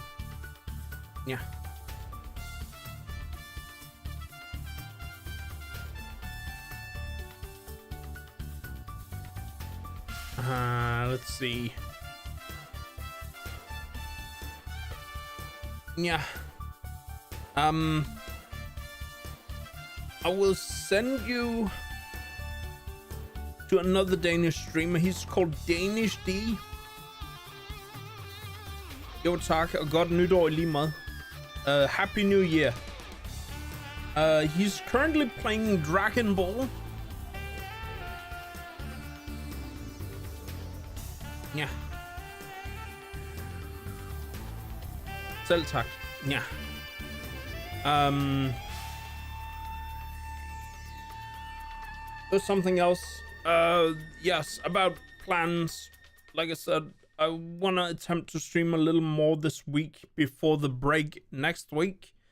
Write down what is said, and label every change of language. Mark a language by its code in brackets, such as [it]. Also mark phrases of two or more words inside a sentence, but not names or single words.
[en] Yeah. Let's see. Yeah. I will send you to another Danish streamer. He's called Danish D. [da] Jo tak, og godt nytår I lige meget. [en] Happy New Year. He's currently playing Dragon Ball. [da] Ja. Selv tak. Ja. [en] There's something else. Yes, about plans. Like I said, I want to attempt to stream a little more this week before the break next week.